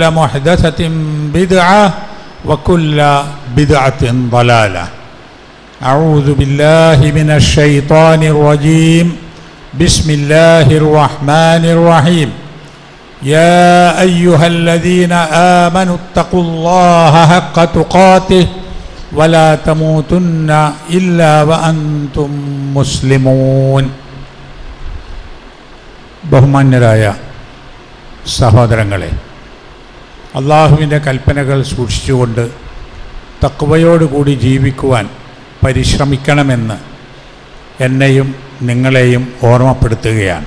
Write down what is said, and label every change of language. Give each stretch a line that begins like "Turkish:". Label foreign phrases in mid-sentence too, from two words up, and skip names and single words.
Arabic: محدثة بدعة وكل بدعة ضلالة أعوذ بالله من الشيطان الرجيم بسم الله الرحمن الرحيم يا أيها الذين آمنوا اتقوا الله حق تقاته ولا تموتن إلا وأنتم مسلمون
Malayalam: ബഹുമാന്യരായ സഹോദരങ്ങളെ, അള്ളാഹുവിൻ്റെ കൽപ്പനകൾ സൂക്ഷിച്ചുകൊണ്ട് തഖ്വയോടുകൂടി ജീവിക്കുവാൻ പരിശ്രമിക്കണമെന്ന് എന്നെയും നിങ്ങളെയും ഓർമ്മപ്പെടുത്തുകയാണ്.